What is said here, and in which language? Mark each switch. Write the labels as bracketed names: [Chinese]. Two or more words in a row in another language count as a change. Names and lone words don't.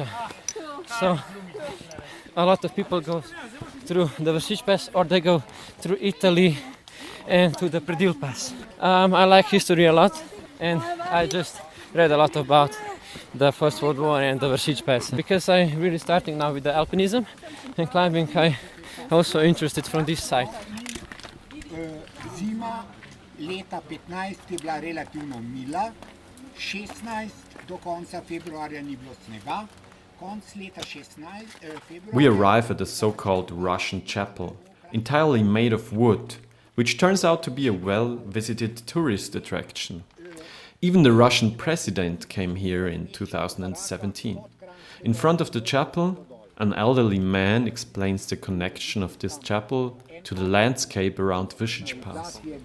[English] So a lot of people go through the Vršičpass or they go through Italy and to the Predil Pass. I like history a lot and I just read a lot about the First World War and the Vršičpass. Because I'm really starting now with the alpinism and climbing, I also interested from this side. [Slovenian] Zima leta 15 je bila relativno mila, 16 do konca februarja ni bilo snega, konc leta 16 februarja. [English] We arrive at the so-called Russian chapel, entirely made of wood, which turns out to be a well-visited tourist attraction. Even the Russian president came here in 2017. In front of the chapel, an elderly man explains the connection of this chapel to the landscape around Vršičpass.